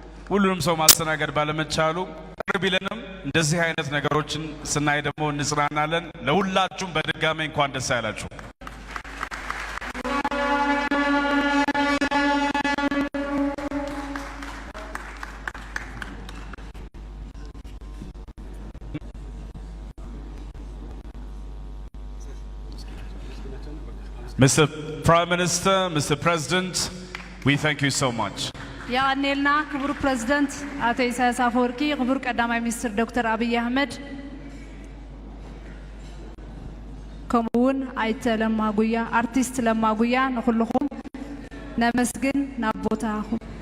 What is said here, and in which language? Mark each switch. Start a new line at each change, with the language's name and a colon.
Amharic: ሁሉንም ሰው ማስተናገድ ባለመቻሉ ቅር ቢለንም እንደዚህ አይነት ነገሮችን ስናይ ደግሞ እንጽናናለን። ለሁላችሁም በድጋሚ እንኳን ደስ ያላችሁ። Mr.
English: Prime Minister, Mr. President, we thank you so much.
Tigrinya: ያኔልና ክቡር ፕሬዝዳንት አቶ ኢሳያስ አፈወርቂ ክቡር ቀዳማይ ሚኒስትር ዶክተር አብይ አህመድ ከምኡውን አይተ ለማ ጉያ አርቲስት ለማ ጉያ ንኹልኹም ነመስግን ናቦታኹም